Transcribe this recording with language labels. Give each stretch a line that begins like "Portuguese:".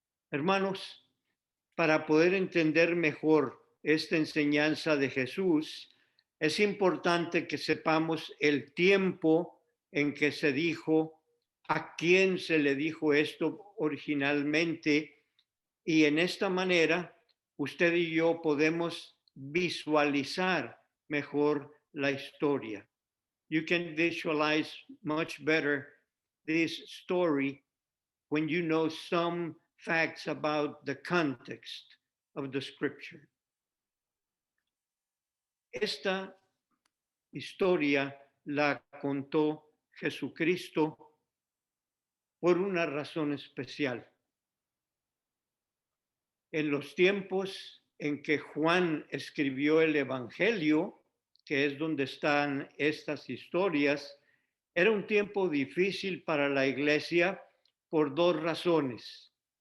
Spanish: Hermanos, para poder entender mejor esta enseñanza de Jesús, es importante que sepamos el tiempo en que se dijo, a quién se le dijo esto originalmente, y en esta manera usted y yo podemos visualizar mejor la historia.
English: You can visualize much better this story when you know some facts about the context of the scripture.
Spanish: Esta historia la contó Jesucristo por una razón especial. En los tiempos en que Juan escribió el Evangelio, que es donde están estas historias, era un tiempo difícil para la iglesia por 2 razones.